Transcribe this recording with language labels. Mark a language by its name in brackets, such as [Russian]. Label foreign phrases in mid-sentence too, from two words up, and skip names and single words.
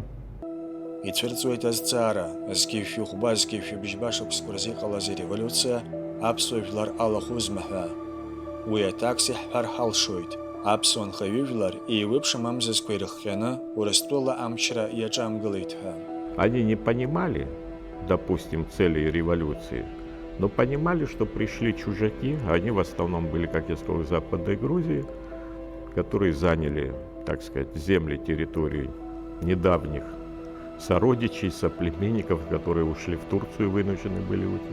[Abkhazian] Ицәырҵуеит азҵаара, зқьеишәыхәба, зқьеишәыбжьба шықәсқәа рзы иҟалаз ареволиуциа аԥсуа жәлар алахәызма ҳәа. Уи аҭакс иҳҳәар ҳалшоит. Аԥсуа нхаҩыжәлар еиуеиԥшым амзазқәа ирыхҟьаны Урыстәыла амчра иаҿамгылеит ҳәа. [Russian] Они не понимали, допустим, целей революции, но понимали, что пришли чужаки, они в основном были, как я сказал, из Западной Грузии, которые заняли, так сказать, земли, территории недавних сородичей, соплеменников, которые ушли в Турцию, вынуждены были уйти.